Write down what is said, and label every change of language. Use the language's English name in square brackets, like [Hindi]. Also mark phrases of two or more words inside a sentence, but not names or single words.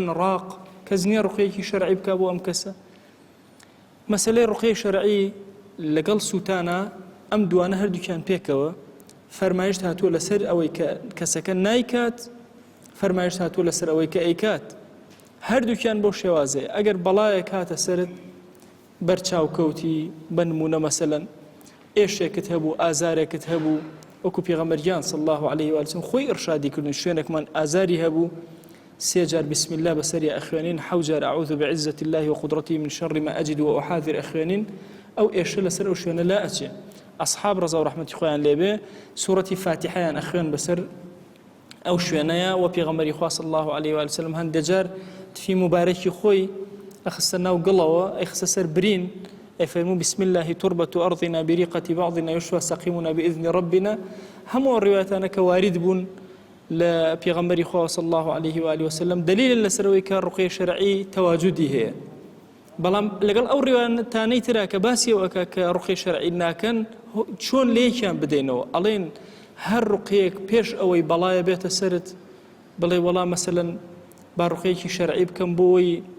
[Central Kurdish] ڕاق کەس نییە ڕوقیەکی شەرعی بکە بۆ ئەم کەسە مەسەلەی ڕوقی شەرعی لەگەڵ سووتانە ئەم دوانە هەردووکیان پێکەوە فەرمایشت هاتووە لەسەر ئەوەی کە کەسەکە نایکات فەرمایشت هاتووە لەسەر ئەوەی کە ئەیکات هەردووکیان بۆ شێوازەیە ئەگەر بەڵایەک هاتە سەرت بەرچاوکەوتی بنمونە مەسەلەن ئێشێکت هەبوو ئازارێکت هەبوو وەکو پێغەمبەریان [Arabic] صلی الله علیه و آله وسلم [Central Kurdish] خۆی ئرشادی کردن شوێنێکمان ئازاری هەبوو سێ جار [Arabic] بسم الله [Central Kurdish] بەسەری ئەخوێنین حەوت جار [Arabic] ئەعوذ بعزة الله وقدرته من شر ما أجد وأحاذر [Central Kurdish] ئەخوێنین ئەو ئێشە لەسەر ئەو شوێنە لا ئەچێ ئەصحاب ڕەزا و ڕەحمەتی خۆیان لێبێ سوورەتی فاتحەیان ئەخوێن بەسەر ئەو شوێنەیە و پێغەمبەری خوا [Arabic] صلی الله علیه و آله وسلم [Central Kurdish] هەندێک جار تفی مبارەکی خۆی ئەخستە ناو گڵەوە ئەیخستە سەر برین ئەفەرموو [Arabic] بسم الله تربة أرضنا بريقة بعضنا يشوى سقيمنا بإذن ربنا [Central Kurdish] هەموو ڕیواتانە کە وارد بوون لە پێغەمبەری خوا [Arabic] صلی الله علیه و آله وسلم [Central Kurdish] دلیل لەسەرەوەی کە ڕوقی شەرعی تەواجودی هەیە بەڵام لەگەڵ ئەو ڕیواتانەی ترا کە باسی ئەوەکە کە ڕوقی شەرعی ناکەن چۆن لێکیان بدەینەوە ئەڵێن هەر ڕوقیەک پێش ئەوەی بەڵایە بێتە سەرت بڵێ وەڵام مەسەلەن با ڕوقیەکی شەرعی بکەم بۆی